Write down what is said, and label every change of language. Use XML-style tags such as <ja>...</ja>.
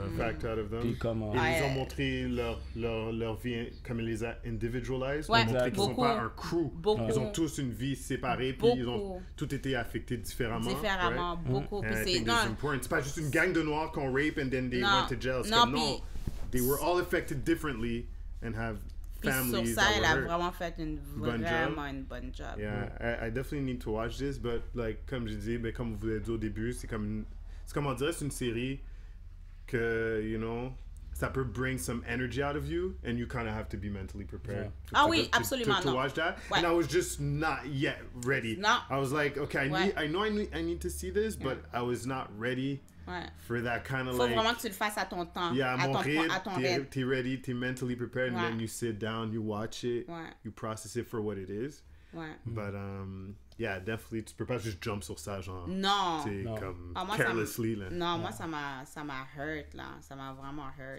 <en>out of them.</en> <fr>Puis comment... Ils ont montré leur vie comme ils les a individualized. Ouais, ils ont montré qu'ils sont pas un crew. Ils ont tous une vie séparée, puis ils ont tout été affectés différemment. Beaucoup. Puis c'est pas juste une gang de noirs qu'on rape</fr> <en>and then they went to jail. Non, they were all affected differently and have families.</en> <fr>Sur ça, elle a vraiment fait une bonne job.</fr> <en>Yeah, I definitely need to watch this, but like</en> <fr>comme je dis, comme vous l'avez dit au début, c'est comme on dirait c'est une série que ça peut</fr> <en>bring some energy out of you, and you kind of have to be mentally prepared.</en> <fr>Absolument.</fr> <en>To watch that, and I was just not yet ready. No. I was like, okay, I need to see this, but I was not ready. For that kind of</en> <fr>Faut vraiment que tu le fasses à ton temps.</fr> <en>Yeah,</en> <fr>à ton rythme.</fr> <en>T'es ready, t'es mentally prepared, and then you sit down, you watch it, you process it for what it is. But definitely,</en> <fr>tu peux pas juste jump sur ça, genre. Non. Comme carelessly, là. Non, moi, ça m'a hurt, là. Ça m'a vraiment hurt.</fr>